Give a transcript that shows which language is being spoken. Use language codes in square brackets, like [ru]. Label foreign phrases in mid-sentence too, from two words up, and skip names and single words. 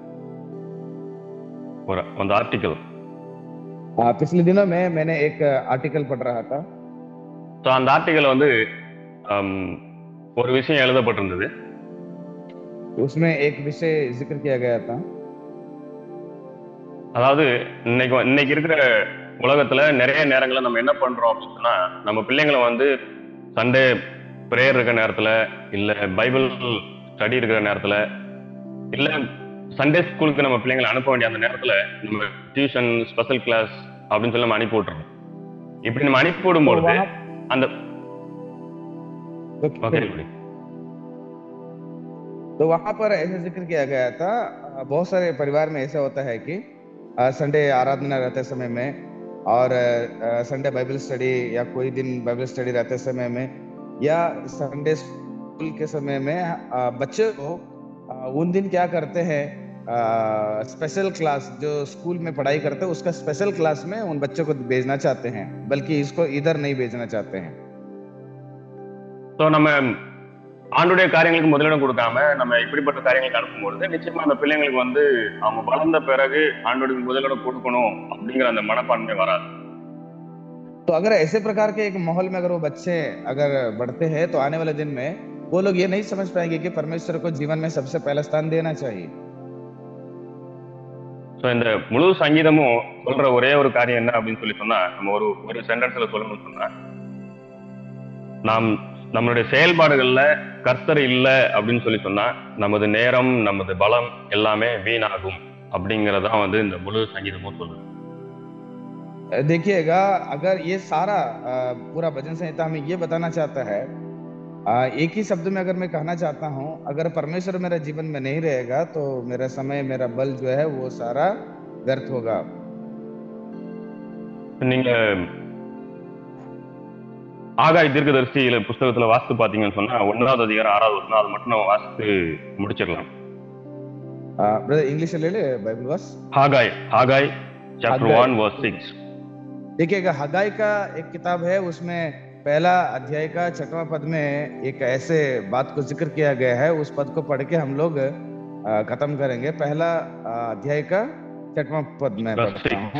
[ta] அந்த आर्टिकल [hi] पिछले दिनों में मैंने एक आर्टिकल पढ़ रहा था. [ta] तो அந்த ஆர்டிகல் வந்து ஒரு விஷயம் எழுதப்பட்டிருந்தது. [hi] उसमें एक विषय जिक्र किया गया था. [ta] அதாவது இன்னைக்கு இருக்கிற உலகத்துல நிறைய நேரங்கள்ல நம்ம என்ன பண்றோம் அப்படின்னா, நம்ம பிள்ளைங்களை வந்து [en] Sunday prayer [ta] இருக்கிற நேரத்துல, இல்ல [en] Bible study [ta] இருக்கிற நேரத்துல, இல்ல [en] Sunday schoolukku [ta] நம்ம பிள்ளைங்களை அனுப்ப வேண்டிய அந்த நேரத்துல நம்ம [en] tuition special class [ta] அப்படின்னு சொல்லி நம்ம அனுப்பி விட்டுறோம். இப்படி நம்ம அனுப்பி விடும்பொழுது அந்த [hi] तो वहां पर ऐसे जिक्र किया गया था, बहुत सारे परिवार में ऐसा होता है कि संडे आराधना रहते समय में और [en] Sunday Bible study [hi] या कोई दिन [en] Bible study [hi] रहते समय में या [en] Sunday school [hi] के समय में बच्चे को उन दिन क्या करते हैं, [en] special class [hi] जो स्कूल में पढ़ाई करते हैं उसका [en] special class [hi] में उन बच्चों को भेजना चाहते हैं, बल्कि इसको इधर नहीं भेजना चाहते हैं. [ta] तो நம்ம ஆண்டுடைய காரியங்களுக்கு முதலிடம் கொடுக்காம நம்ம இப்படிப்பட்ட காரியங்களுக்கு அனுப்பும்பொழுது நிச்சயமா அந்த பிள்ளைங்களுக்கு வந்து அவங்க வளர்ந்த பிறகு ஆண்டுடைய முதலிடம் கொடுக்கணும் அப்படிங்கிற அந்த மனப்பான்மை வராது. [hi] तो अगर ऐसे प्रकार के एक माहौल में अगर वो बच्चे अगर बढ़ते हैं, तो आने वाले दिन में वो लोग ये नहीं समझ पाएंगे कि परमेश्वर को जीवन में सबसे पहला स्थान देना चाहिए. [ta] ஸோ இந்த முழு சங்கீதமும் சொல்ற ஒரே ஒரு காரியம் என்ன அப்படின்னு சொல்லி சொன்னா, நம்ம ஒரு சென்டென்ஸ்ல சொல்லணும்னு சொன்னா, நாம் நம்மளுடைய செயல்பாடுகள்ல கர்த்தர் இல்ல அப்படின்னு சொல்லி சொன்னா நமது நேரம், நமது பலம் எல்லாமே வீணாகும் அப்படிங்கறதான் வந்து இந்த முழு சங்கீதமும் சொல்லுது. [hi] देखिएगा, अगर ये सारा पूरा भजन संहिता हमें ये बताना चाहता है, एक ही शब्द में अगर मैं कहना चाहता हूँ, अगर परमेश्वर मेरे जीवन में नहीं रहेगा तो मेरा समय, मेरा बल जो है वो सारा व्यर्थ होगा. [ta] நீங்க ஆகாய் தீர்க்கதரிசியில புஸ்தகத்துல வாசித்து பாத்தீங்கன்னு சொன்னா 1வது அதிகாரம் 6வது வசனம், அது மட்டும் நம்ம வாசித்து முடிச்சிடலாம். [en] brother English [hi] ले ले [en] Bible verse. Haggai chapter 1 verse 6. [hi] देखिएगा, हगाई का एक किताब है, उसमें पहला अध्याय का 6वां पद में एक ऐसे बात को जिक्र किया गया है. उस पद को पढ़ के हम लोग खत्म करेंगे. पहला अध्याय का 6वां पद में पढ़ता हूं.